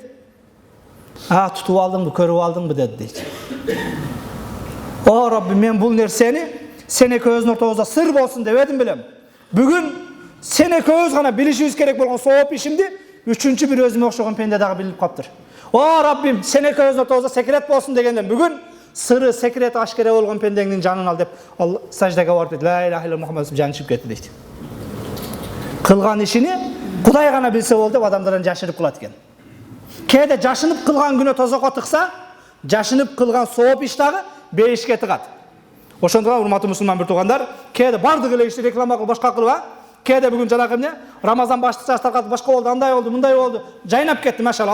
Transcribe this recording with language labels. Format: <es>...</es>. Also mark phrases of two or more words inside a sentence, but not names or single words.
<ky>Тутуп алдыңбы, көрүп алдыңбы деди дейт. О Раббим, мен бул нерсени сен экөөбүздүн ортобузда сыр болсун деп эдим билем. Бүгүн сен экөөбүз гана билишибиз керек болгон сооп ишимди үчүнчү бир өзүмө окшогон пенде дагы билип каптыр. О Раббим, сен экөөбүздүн ортобузда секрет болсун дегенден бүгүн сыры секрет ашкере болгон пендеңдин жанын ал деп ал саждага барып дейт.</ky> <ar>لا إله إلا</ar> <ky>Мухаммад жаны чыгып кетти дейт. Кылган ишини Кудай гана билсе болду деп адамдардан жашырып кылат экен. Кээде жашынып кылган күнөө тозокко тыкса, жашынып кылган сооп иш дагы бейишке тыгат. Ошондуктан урматтуу мусулман бир туугандар, кээде бардык эле ишти реклама кылып башка кылып, кээде бүгүн жанагы эмне Рамазан баштыкча таркатып башка болду, андай болду, мындай болду, жайнап кетти, машалла.</ky>